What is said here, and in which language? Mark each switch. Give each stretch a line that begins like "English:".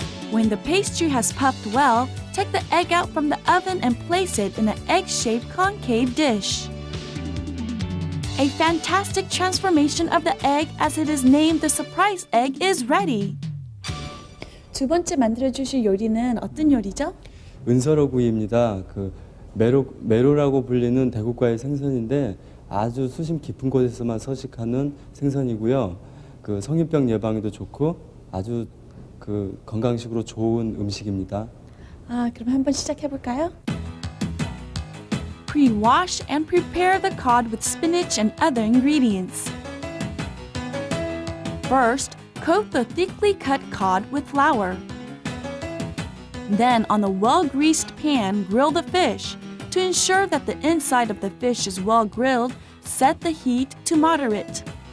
English: When the pastry has puffed well, take the egg out from the oven and place it in an egg-shaped concave dish. A fantastic transformation of the egg, as it is named the surprise egg, is ready.
Korean: 두 번째 만들어 주실 요리는 어떤 요리죠? 은서로구이입니다. 그 메로라고 불리는 대구과의 생선인데 아주 수심 깊은 곳에서만 서식하는 생선이고요. 그 성인병 예방에도 좋고 아주 그 건강식으로 좋은 음식입니다. 그럼 한번 시작해 볼까요?
English: Pre-wash and prepare the cod with spinach and other ingredients. First, coat the thickly cut cod with flour. Then, on a well-greased pan, grill the fish. To ensure that the inside of the fish is well grilled, set the heat to moderate.